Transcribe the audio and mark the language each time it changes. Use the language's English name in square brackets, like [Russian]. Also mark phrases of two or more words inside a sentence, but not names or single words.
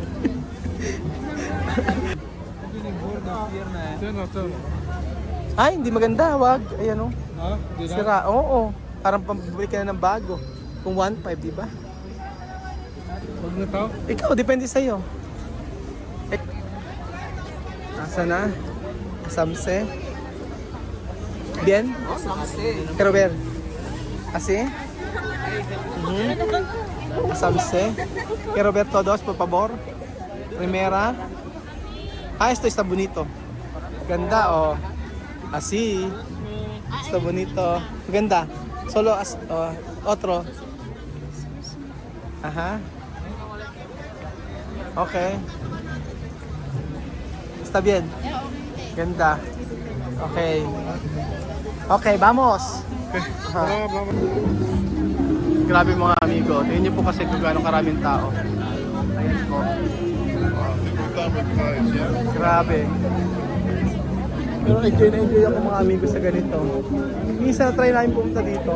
[Filipino] Ay, hindi maganda. Wag. Ayan o. Ha? Di na? Sira. Oo. Parang pambili ka na ng bago. Kung 1.5, di ba? Huwag na to. Ikaw, depende sa'yo. Asa na? [Spanish] Samse? Bien? Quiero ver. Así? Samse? Quiero ver todos, por favor. Primera. Esto está bonito. Ganda, oh. Así. Está bonito. Ganda. Solo otro. Ajá. Okay. Está bien. Ganda. Okay. Okay, vamos. [Filipino] Aha. Grabe mga amigo. Tingnan niyo po kasi kung gaano karaming tao. Ayan po. Grabe. Pero enjoy na enjoy ako mga amigo sa ganito. Minsan try namin pumunta dito.